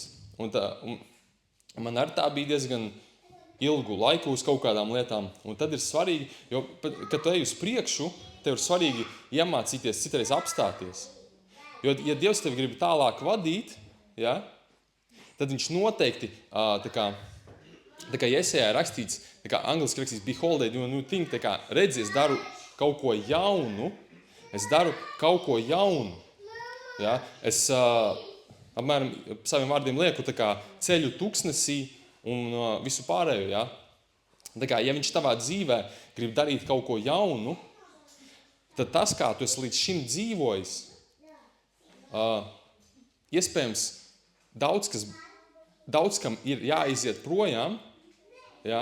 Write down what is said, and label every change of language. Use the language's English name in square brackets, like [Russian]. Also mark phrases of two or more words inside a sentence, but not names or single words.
[Latvian] Un man arī tā bija diezgan ilgu laiku uz kaut kādām lietām. Un tad ir svarīgi, jo, kad tu ej uz priekšu, tev ir svarīgi iemācīties citreiz apstāties. Jo, ja Dievs tevi grib tālāk vadīt, ja, tad viņš noteikti, tā kā Jesejā ir rakstīts, tā kā angliski rakstīts, [English] behold, new thing, [Latvian] tā kā redzi, es daru kaut ko jaunu, ja, es apmēram saviem vārdiem lieku tā kā ceļu tuksnesī un visu pārējo, ja. Tā kā, ja viņš tavā dzīvē grib darīt kaut ko jaunu, tad tas, kā tu esi līdz šim dzīvojis, iespējams, daudz kam ir jāiziet projām, ja?